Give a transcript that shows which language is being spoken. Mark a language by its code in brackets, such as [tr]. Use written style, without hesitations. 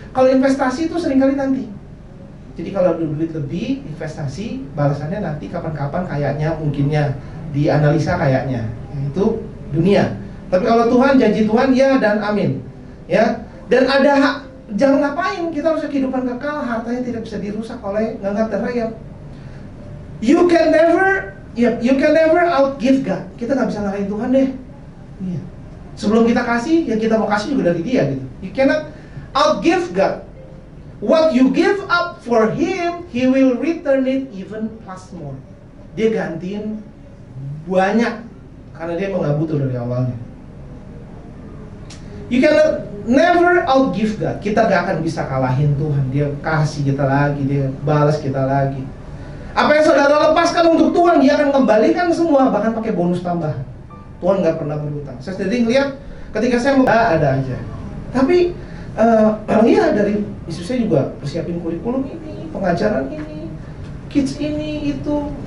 [id] Kalau investasi itu seringkali nanti. Jadi kalau ada duit lebih, investasi, balasannya nanti kapan-kapan kayaknya, mungkinnya, dianalisa kayaknya. Itu dunia. Tapi kalau Tuhan, janji Tuhan ya dan amin. Ya. Dan ada hak, jangan ngapain, kita harus kehidupan kekal, hartanya tidak bisa dirusak oleh nganggap dan rayap. [en] You can never outgive God. [id] Kita nggak bisa ngalahin Tuhan deh. Iya. Sebelum kita kasih, yang kita mau kasih juga dari dia gitu. [en] You cannot outgive God. What you give up for Him, He will return it even plus more. [id] Dia gantiin banyak, karena dia emang gak butuh dari awalnya. [en] You cannot never outgive God. [id] Kita gak akan bisa kalahin Tuhan. Dia kasih kita lagi, dia balas kita lagi. Apa yang saudara lepaskan untuk Tuhan, Dia akan kembalikan semua, bahkan pakai bonus tambahan. Tuhan nggak pernah berhutang. Saya sendiri ngeliat ketika saya mau ada aja. Tapi iya, dari istri saya juga persiapin kurikulum ini, pengajaran ini, kids ini itu.